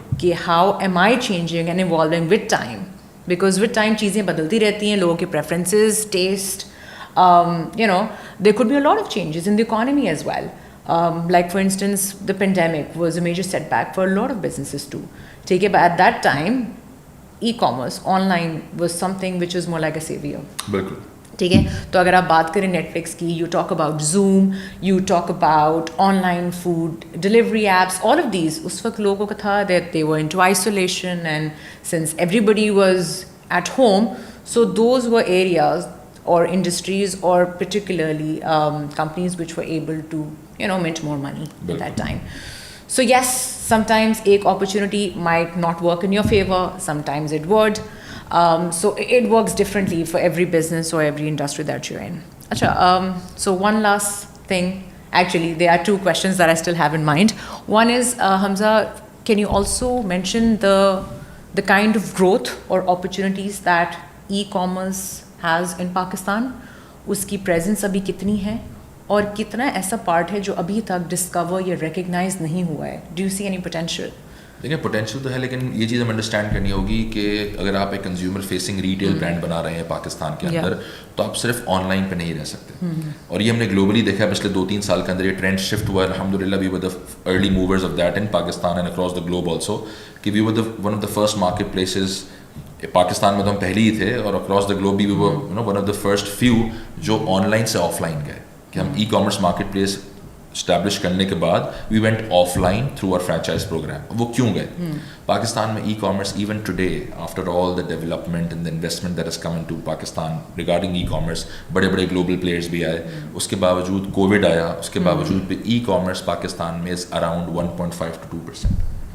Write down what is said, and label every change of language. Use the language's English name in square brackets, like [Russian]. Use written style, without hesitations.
[English] Ki how am I changing and evolving with time? Because with time [Urdu] چیزیں بدلتی رہتی ہیں, لوگوں کے [English] preferences, taste, there could be a lot of changes in the economy as well. Like for instance, the pandemic was a major setback for a lot of businesses too. Take it, but at that time, e-commerce, online was something which was more like a savior. [Urdu] بالکل. ٹھیک ہے, تو اگر آپ بات کریں net flicks کی, [English] you talk about Zoom, you talk about online food delivery apps, all of these [Urdu] اس وقت لوگوں کا تھا [English] That they were into isolation, and since everybody was at home, so those were areas or industries or particularly companies which were able to mint more money at that time. So yes, sometimes a opportunity might not work in your favor, sometimes it would. So it works differently for every business or every industry that you're in. Achha, so one last thing, actually there are two questions that I still have in mind. One is, Hamza, can you also mention the kind of growth or opportunities that e-commerce has in Pakistan? [Urdu] اس کی presence ابھی کتنی ہے, اور کتنا ایسا part ہے جو ابھی تک ڈسکور یا ریکگنائز نہیں ہوا ہے؟ [English] Do you see any potential? [Urdu] دیکھیں پوٹینشیل تو ہے, لیکن یہ چیز ہمیں انڈرسٹینڈ کرنی ہوگی کہ اگر آپ ایک کنزیومر فیسنگ ریٹیل برانڈ بنا رہے ہیں پاکستان کے اندر, تو آپ صرف آن لائن پہ نہیں رہ سکتے. اور یہ ہم نے گلوبلی دیکھا ہے پچھلے 2-3 سال کے اندر یہ ٹرینڈ شفٹ ہوا ہے. [English] الحمدللہ we were the early movers of that in Pakistan and across the globe also, کہ we were the one of the first marketplaces. [Urdu] Pakistan میں تو ہم پہلے ہی تھے, اور اکراس دا گلوب بھی [English] we were one of the first few [Urdu] جو آن لائن سے آف لائن گئے, کہ ہم e commerce market place establish کرنے کے بعد [English] We went offline through our franchise program. [Urdu] وہ کیوں گئے؟ پاکستان میں e commerce [English] even today after all the development and the investment that has come into Pakistan regarding e commerce, [Urdu] بڑے بڑے global players بھی آئے, اس کے باوجود کووڈ آیا, اس کے باوجود بھی ای کامرس پاکستان میں از اراؤنڈ 1.5 to 2%.